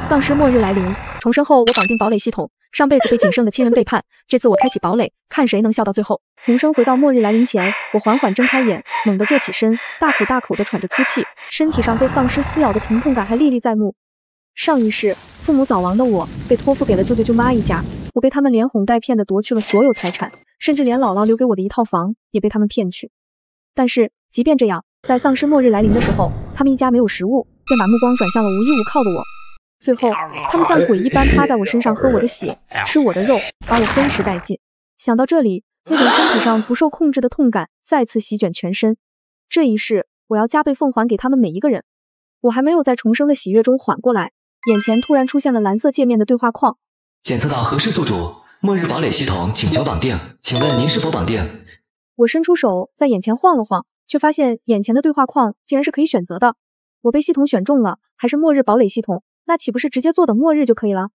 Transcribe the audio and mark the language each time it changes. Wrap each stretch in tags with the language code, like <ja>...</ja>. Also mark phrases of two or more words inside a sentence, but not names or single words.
<zh>喪屍末日來臨，重生後我綁定堡壘系統，上輩子被僅剩的親人背叛，這次我開啟堡壘，看誰能笑到最後。重生回到末日來臨前，我緩緩睜開眼，猛地坐起身，大口大口地喘着粗氣，身體上被喪屍撕咬的疼痛感還歷歷在目。上一世，父母早亡的我被托付給了舅舅舅媽一家，我被他們連哄带騙地奪去了所有財產，甚至連姥姥留給我的一套房也被他們騙去。但是即便這樣，在喪屍末日來臨的時候，他們一家沒有食物，便把目光轉向了無依無靠的我。最後，他們像鬼一般趴在我身上，喝我的血，吃我的肉，把我分食殆盡。想到這裡，那種身體上不受控制的痛感再次席捲全身。這一世，我要加倍奉還給他們每一個人。我還沒有在重生的喜悅中緩過來，眼前突然出現了藍色界面的對話框。檢測到核實宿主，末日堡壘系統請求綁定，請問您是否綁定？我伸出手在眼前晃了晃，卻發現眼前的對話框竟然是可以選擇的。我被系統選中了，還是末日堡壘系統？那豈不是直接坐等末日就可以了？</zh>